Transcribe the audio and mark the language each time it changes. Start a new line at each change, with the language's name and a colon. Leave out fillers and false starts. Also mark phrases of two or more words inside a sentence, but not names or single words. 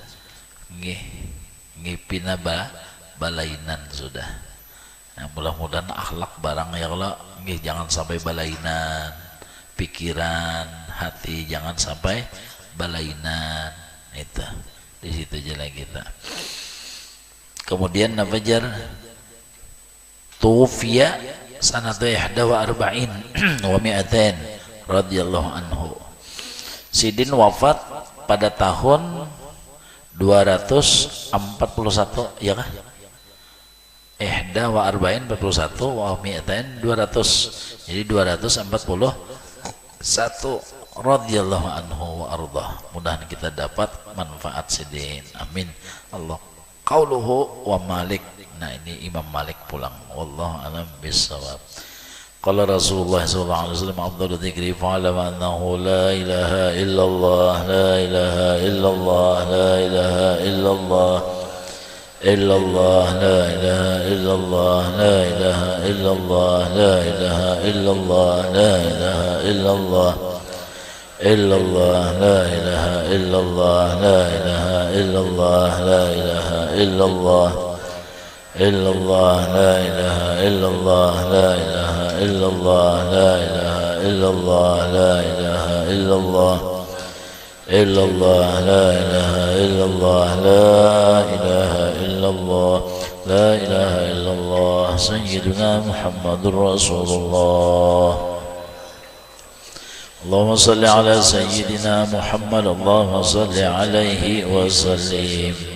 Banjar: Pina balainan sudah. Nah, mudah-mudahan akhlak barang
Arabic: يا الله
Banjar: jangan sampai balainan, pikiran, hati jangan sampai balainan. Itu di situ jalan kita. Kemudian apa jar?
Arabic: توفي سنة إحدى وأربعين ومائتين رضي الله عنه.
Banjar: Sidin wafat pada tahun 241 ya kah?
Arabic: إحدى وأربعين 41 ومائتين 200.
Banjar: Jadi 241
Arabic: رضي الله عنه وأرضاه.
Banjar: Mudahan kita dapat manfaat sidin.
Arabic: آمين. الله قوله ومالك.
Banjar: Nah ini Imam Malik pulang.
Arabic: والله أعلم بالصواب. قال رسول الله صلى الله عليه وسلم أفضل الذكر فاعلم أنه لا إله إلا الله لا إله إلا الله لا إله إلا الله إلا الله لا إله إلا الله لا إله إلا الله لا إله إلا الله لا إله إلا الله إلا الله لا إله إلا الله لا إله إلا الله لا إله إلا الله إلا الله لا إله إلا الله لا إله إلا الله لا إله إلا الله لا إله إلا الله إلا الله لا إله إلا الله لا إله إلا الله لا إله إلا الله سيدنا محمد رسول الله. اللهم صل على سيدنا محمد اللهم صل عليه وسلم.